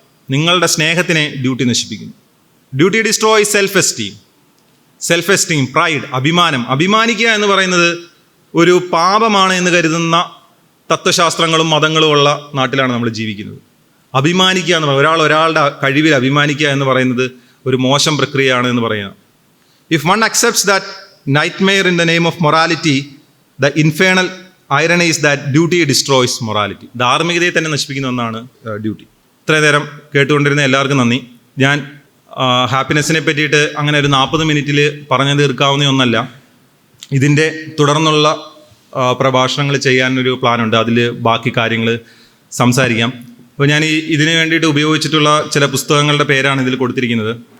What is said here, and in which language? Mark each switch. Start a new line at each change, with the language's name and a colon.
Malayalam: നിങ്ങളുടെ സ്നേഹത്തിനെ ഡ്യൂട്ടി നശിപ്പിക്കുന്നു.
English: duty destroys self esteem, pride,
Malayalam: അഭിമാനം. അഭിമാനിക്കുക എന്ന് പറയുന്നത് ഒരു പാപമാണ് എന്ന് കരുതുന്ന തത്വശാസ്ത്രങ്ങളും മതങ്ങളും ഉള്ള നാട്ടിലാണ് നമ്മൾ ജീവിക്കുന്നത്. അഭിമാനിക്കുക എന്ന് പറയുന്നത്, ഒരാളുടെ കഴിവിൽ അഭിമാനിക്കുക എന്ന് പറയുന്നത് ഒരു മോശം പ്രക്രിയയാണ് എന്ന് പറയുക.
English: If one accepts that nightmare in the name of morality, the infernal irony is that duty destroys morality.
Malayalam: ധാർമ്മികതയെ തന്നെ നശിപ്പിക്കുന്ന ഒന്നാണ് ഡ്യൂട്ടി. ഇത്രയും നേരം കേട്ടുകൊണ്ടിരുന്ന എല്ലാവർക്കും നന്ദി. ഞാൻ ഹാപ്പിനെസ്സിനെ പറ്റിയിട്ട് അങ്ങനെ ഒരു 40 മിനിറ്റിൽ പറഞ്ഞു തീർക്കാവുന്ന ഒന്നല്ല. ഇതിൻ്റെ തുടർന്നുള്ള പ്രഭാഷണങ്ങൾ ചെയ്യാനൊരു പ്ലാനുണ്ട്. അതിൽ ബാക്കി കാര്യങ്ങൾ സംസാരിക്കാം. അപ്പോൾ ഞാൻ ഇതിന് വേണ്ടിയിട്ട് ഉപയോഗിച്ചിട്ടുള്ള ചില പുസ്തകങ്ങളുടെ പേരാണ് ഇതിൽ കൊടുത്തിരിക്കുന്നത്.